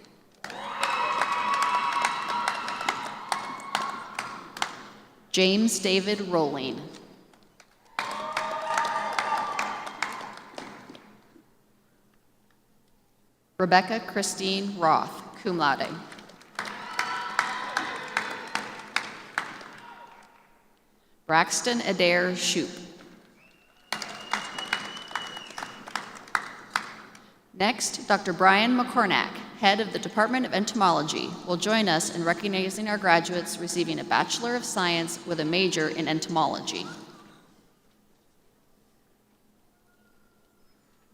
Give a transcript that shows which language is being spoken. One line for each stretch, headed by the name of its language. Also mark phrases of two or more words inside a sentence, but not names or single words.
English: James David Rolling. Rebecca Christine Roth,
Latin: cum laude.
English: Braxton Adair Shoup. Next, Dr. Brian McCornack, head of the Department of Entomology, will join us in recognizing our graduates receiving a Bachelor of Science with a major in entomology.